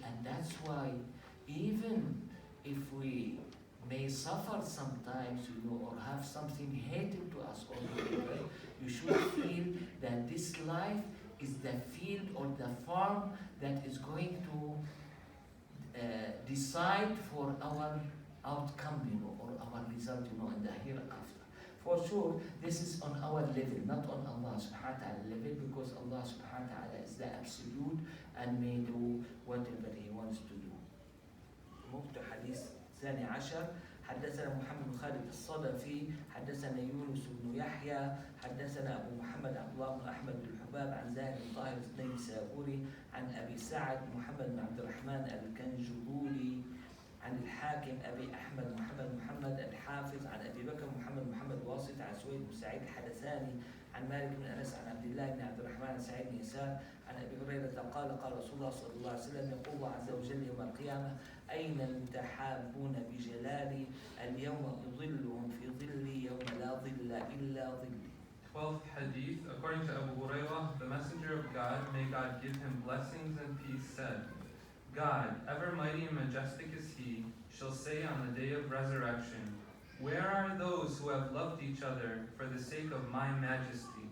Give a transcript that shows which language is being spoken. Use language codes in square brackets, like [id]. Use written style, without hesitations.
[en] And that's why even if we may suffer sometimes, or have something hated to us, or whatever, you should feel that this life is the field or the farm that is going to decide for our outcome, or our result, in the hereafter. For sure, this is on our level, not on Allah subhanahu wa ta'ala level, because Allah subhanahu wa ta'ala is the absolute and may do whatever He wants to do. Move to Hadith [ar] الثاني عشر. حدثنا محمد بن خالد الصدفي، حدثنا يونس بن يحيى، حدثنا أبو محمد عبد الله بن أحمد بن الحباب عن زاهد بن طاهر النيسابوري عن أبي سعد محمد بن عبد الرحمن الكنجبوري عن الحاكم أبي أحمد محمد الحافظ عن أبي بكر محمد واسط عن سويد بن سعيد الحدثاني عن مالك بن أنس عن عبد الله بن عبد الرحمن عن سعيد بن يسار عن أبي هريرة قال رسول الله صلى الله عليه وسلم يقول الله عز وجل يوم القيامة أين المتحابون بجلالي اليوم أظلهم في ظلي يوم لا ظل إلا ظلي. [en] 12th Hadith, according to Abu Hurairah, the Messenger of God, may God give him blessings and peace, said, God, ever mighty and majestic is He, shall say on the day of resurrection, where are those who have loved each other for the sake of my majesty?